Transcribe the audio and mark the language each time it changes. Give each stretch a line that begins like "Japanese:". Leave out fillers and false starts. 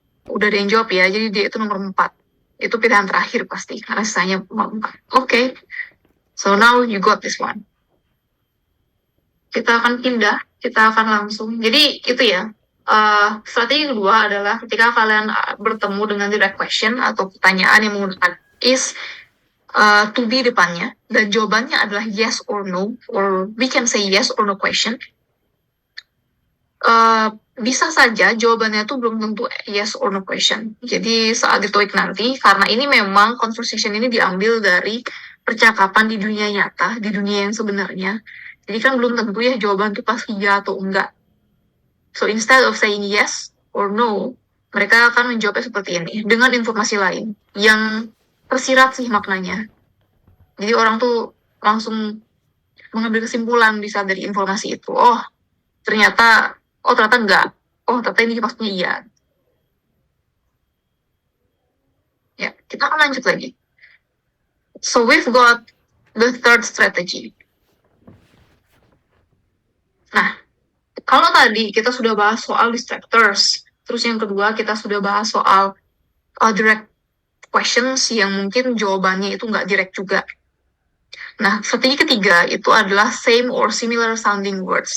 Indonesian: Udah ada yang jawab ya, jadi D itu nomor 4. Itu pilihan terakhir pasti, karena sisanya nomor 4.
English: Okay, so now you got this one.
Indonesian: Kita akan pindah, kita akan langsung. Jadi itu ya, strategi kedua adalah ketika kalian bertemu dengan direct question atau pertanyaan yang menggunakan is to be depannya, dan jawabannya adalah yes or no,
English: or we can say yes or no question.
Indonesian: Bisa saja jawabannya tuh belum tentu yes or no question. Jadi saat di TOEIC nanti, karena ini memang conversation ini diambil dari percakapan di dunia nyata, di dunia yang sebenarnya. Jadi kan belum tentu ya jawaban itu pasti ya atau enggak.
English: So instead of saying yes or no,
Indonesian: mereka akan menjawabnya seperti ini, dengan informasi lain, yang tersirat sih maknanya. Jadi orang tuh langsung mengambil kesimpulan bisa dari informasi itu. Oh, ternyata enggak. Oh, ternyata ini maksudnya iya. Ya, kita akan lanjut lagi.
English: So, we've got the third strategy.
Indonesian: Nah, kalau tadi kita sudah bahas soal distractors, terus yang kedua kita sudah bahas soal direct questions yang mungkin jawabannya itu nggak direct juga. Nah, strategi ketiga itu adalah same or similar sounding words.